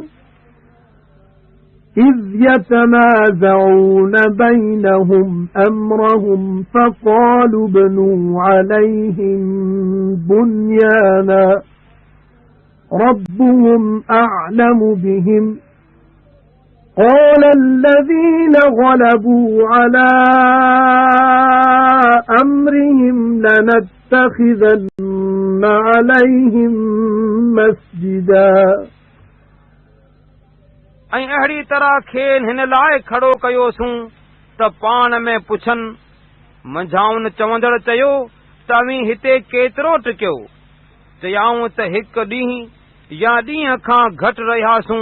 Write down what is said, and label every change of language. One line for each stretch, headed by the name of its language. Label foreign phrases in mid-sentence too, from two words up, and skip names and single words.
Arabic: إِذْ يَتَنَازَعُونَ بَيْنَهُمْ أَمْرَهُمْ فَقَالُوا ابْنُوا عَلَيْهِمْ بُنْيَانًا رَبُّهُمْ أَعْلَمُ بِهِمْ قَالَ الَّذِينَ غَلَبُوا عَلَى أَمْرِهِمْ لَنَتَّخِذَنَّ عَلَيْهِمْ مَسْجِدًا
Sindhi: ऐं अहिड़ी तरह खेनि हिन लाइ खड़ो कयोसूं त पाण में पुछनि। मंझाउनि चवंदड़ चयो त अवीं हिते केतिरो टिकियो? चयाऊं त हिकु ॾींहुं या ॾींहं खां घटि रहियासूं।